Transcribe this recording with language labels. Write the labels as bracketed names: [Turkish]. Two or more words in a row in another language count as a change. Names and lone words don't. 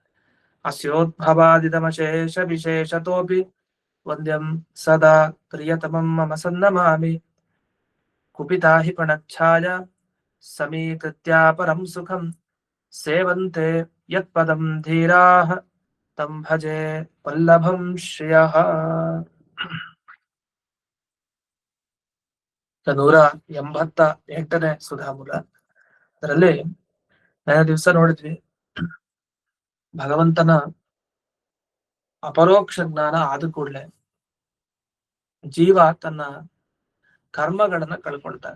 [Sanskrit] अस्योद्भवादितमशेषविशेषतोऽपि वन्द्यं सदा प्रियतमं मम सन्नमामि कुपिता हि प्रणच्छाय समीकृत्या परं सुखं सेवन्ते यत्पदं धीराः तं भजे वल्लभं श्रियः। [Kannada] 188ನೇ ಸುಧಾಮೂಲ. ಅದರಲ್ಲಿ ದಿವಸ ನೋಡಿದ್ವಿ ಭಗವಂತನ ಅಪರೋಕ್ಷ ಜ್ಞಾನ ಆದ ಕೂಡಲೇ ಜೀವ ತನ್ನ ಕರ್ಮಗಳನ್ನ ಕಳ್ಕೊಳ್ತಾನೆ.